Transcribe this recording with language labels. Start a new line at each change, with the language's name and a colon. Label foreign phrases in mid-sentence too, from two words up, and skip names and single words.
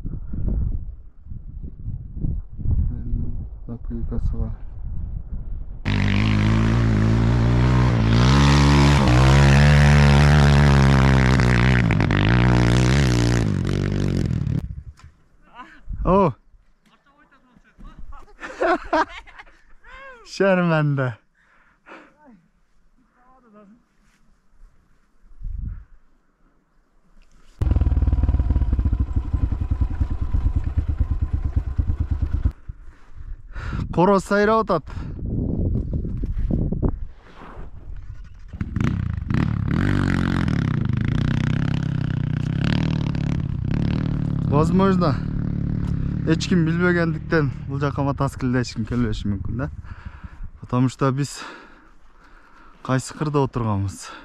Kyrgyz: Наклейкасы бар. О! Şermende. Короз сайра отат. Возможно, эч ким билбегендиктен бул жака мотоциклде эч ким келбеши мүмкүн да.
Russian: Потому что
Kyrgyz: биз кайсы кырда отурганбыз.